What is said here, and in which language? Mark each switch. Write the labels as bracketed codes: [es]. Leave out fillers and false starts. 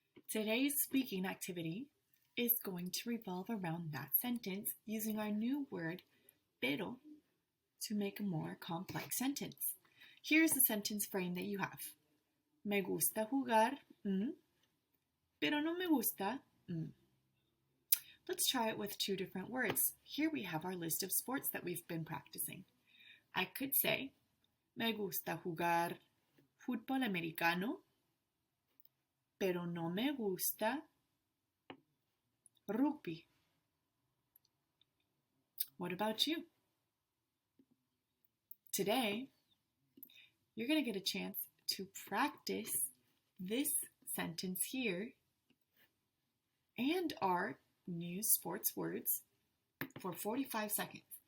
[en] Today's speaking activity is going to revolve around that sentence using our new word, pero, to make a more complex sentence. Here's the sentence frame that you have. [es] Me gusta jugar, pero no me gusta, [en] Let's try it with two different words. Here we have our list of sports that we've been practicing. I could say, [es] me gusta jugar fútbol americano, pero no me gusta rugby. [en] What about you? Today, you're going to get a chance to practice this sentence here and our new sports words for 45 seconds.